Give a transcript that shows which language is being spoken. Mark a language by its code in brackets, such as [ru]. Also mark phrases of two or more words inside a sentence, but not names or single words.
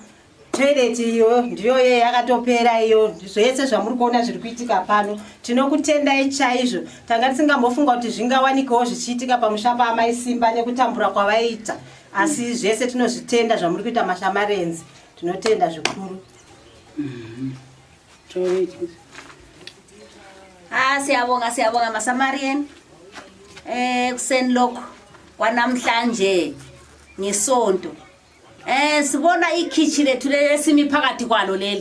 [sn] Toilet iyo ndiyo yakatopera iyo. Zvese zvamuri kuona zviri kuitika pano. Tinokutendai chaizvo. Tanga tisingambofunga kuti zvingawanikawo zvichiitika pamushapa amaisimba nekutambura kwavaita. Asi zvese tinozvitenda zvamuri kuita mashamarenzi. Tinotenda zvikuru. [nd] Siyabonga maSamarian. Kuseni lokho kwanamhlanje ngesonto. Sibona ikitchen lethu lesimi phakathi kwalo leli.